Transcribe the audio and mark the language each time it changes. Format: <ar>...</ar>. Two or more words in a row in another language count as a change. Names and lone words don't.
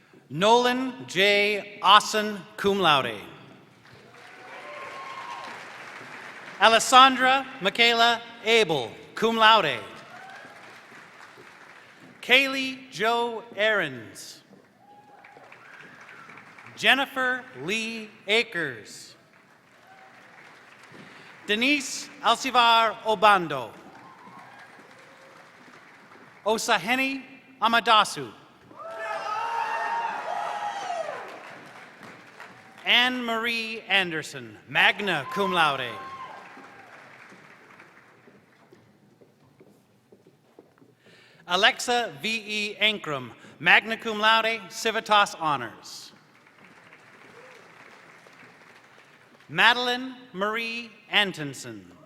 <en>Nolan J. Austin,</en> <la>cum laude.</la> <en>Alessandra Michaela Abel,</en> <la>cum laude.</la> <en>Kaylee Joe Ahrens. Jennifer Lee Akers. Denise Alcivar Obando. Osaheni Amadasu. Anne Marie Anderson,</en> <la>magna cum laude.</la> <en>Alexa V.E. Ankrum,</en> <la>magna cum laude,</la> <en>civitas honors. Madeline Marie Antonson.</en>